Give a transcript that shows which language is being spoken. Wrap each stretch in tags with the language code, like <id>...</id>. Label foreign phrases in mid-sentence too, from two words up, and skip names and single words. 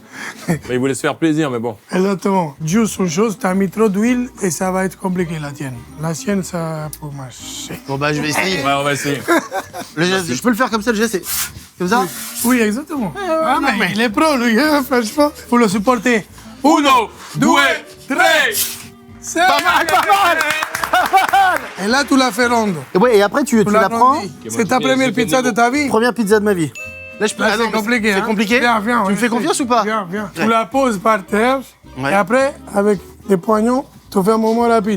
<fr>Mais il voulait se faire plaisir, mais bon. Exactement. Juste une chose, tu as mis trop d'huile et ça va être compliqué la tienne. La sienne, ça peut marcher. Bon, bah, je vais essayer. Ouais, on va essayer. Le geste, je peux le faire comme ça, le geste, c'est. Comme ça? Oui, exactement. non, mais- Il est pro, lui, hein, franchement. Faut le supporter.</fr> <it>Uno, due, tre.</it> <fr>C'est Pas mal, pas mal. Et là, tu la fais ronde. Et ouais, et après, tu Tu la prends. rondis. C'est ta première pizza de ta vie. Première pizza de ma vie. Là, je peux. Là, Ah non, c'est compliqué. C'est hein. compliqué? Viens, viens. Tu me fais confiance ou pas? Viens, viens. Ouais. Tu la poses par terre. Ouais. Et après, avec des poignons, tu fais un moment rapide.</fr>